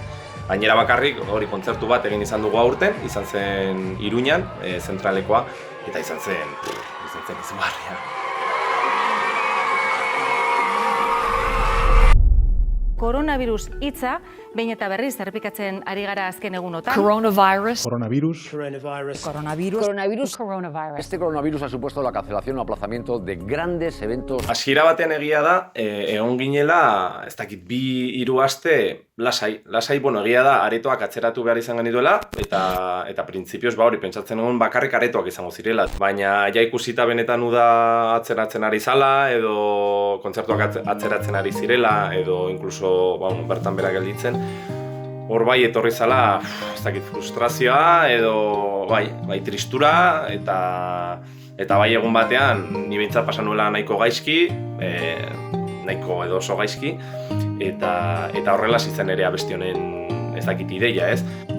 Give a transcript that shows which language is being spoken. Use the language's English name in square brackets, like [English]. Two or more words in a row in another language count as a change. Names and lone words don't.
[Basque] Gainera bakarrik hori kontzertu bat egin izan dugu aurten, izan zen Iruñan, zentralekoa eta izan zen izugarria. Coronavirus hitza, behin eta berriz errepikatzen ari gara azken egunotan. Coronavirus. [Spanish] Este coronavirus ha supuesto la cancelación o aplazamiento de grandes eventos. [Basque] Hasiera batean egia da, egon ginela, ez dakit, 2-3 aste lasai, bueno, egia da, aretoak atzeratu behar izan genituela, eta printzipioz, hori, pentsatzen egon bakarrik aretoak izango zirela. Baina, ja ikusita benetan uda atzeratzen ari zala, edo kontzertuak atzeratzen ari zirela, edo inkluso bertan bera gelditzen, hor bai etorri zala, ez dakit, frustrazioa, edo bai tristura, eta bai egun batean, ni behintzat pasan nuela nahiko gaizki, nahiko edo oso gaizki, eta horrela zitzen ere abesti honen ez dakit ideia, ez?